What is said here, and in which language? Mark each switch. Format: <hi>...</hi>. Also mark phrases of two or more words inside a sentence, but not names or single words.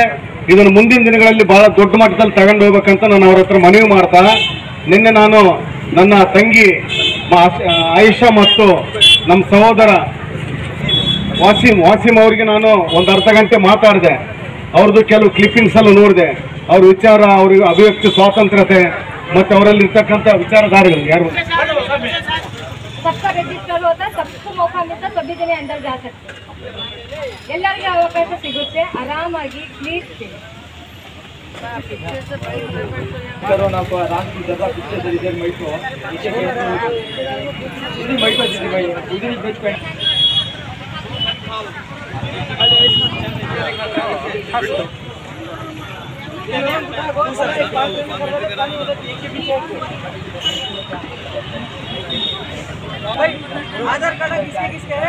<kn>ಇದನ್ನು ಮುಂದಿನ ದಿನಗಳಲ್ಲಿ ಬಹಳ ದೊಡ್ಡ ಮಟ್ಟದಲ್ಲಿ ತಗೊಂಡು ಹೋಗ್ಬೇಕಂತ ನಾನು ಅವ್ರ ಹತ್ರ ಮನವಿ ಮಾಡ್ತಾ, ನಿನ್ನೆ ನಾನು ನನ್ನ ತಂಗಿ ಆಯಿಷಾ ಮತ್ತು ನಮ್ಮ ಸಹೋದರ ವಾಸಿಂ ಅವರಿಗೆ ನಾನು ಒಂದು ಅರ್ಧ ಗಂಟೆ ಮಾತಾಡಿದೆ. ಅವ್ರದ್ದು ಕೆಲವು ಕ್ಲಿಪ್ಪಿಂಗ್ಸ್ ಎಲ್ಲ ನೋಡಿದೆ. ಅವ್ರ ವಿಚಾರ, ಅವ್ರಿಗೆ ಅಭಿವ್ಯಕ್ತಿ ಸ್ವಾತಂತ್ರ್ಯತೆ ಮತ್ತು ಅವರಲ್ಲಿ ಇರ್ತಕ್ಕಂಥ ವಿಚಾರಧಾರೆಗಳು ಯಾರು</kn> <hi>सबका रजिस्टर होता है, सबको मौका मिलता है, सभी जने अंदर जा सकते,</hi> <kn>ಎಲ್ಲರಿಗೆ ಅವಕಾಶ ಸಿಗುತ್ತೆ ಆರಾಮಾಗಿ. ಪ್ಲೀಸ್</kn> <hi>कोरोना को आराम की जगह पीछे से इधर बैठो, नीचे बैठो दीदी भाई, इधर ही बैठ आधार कार्ड किसके है?</hi>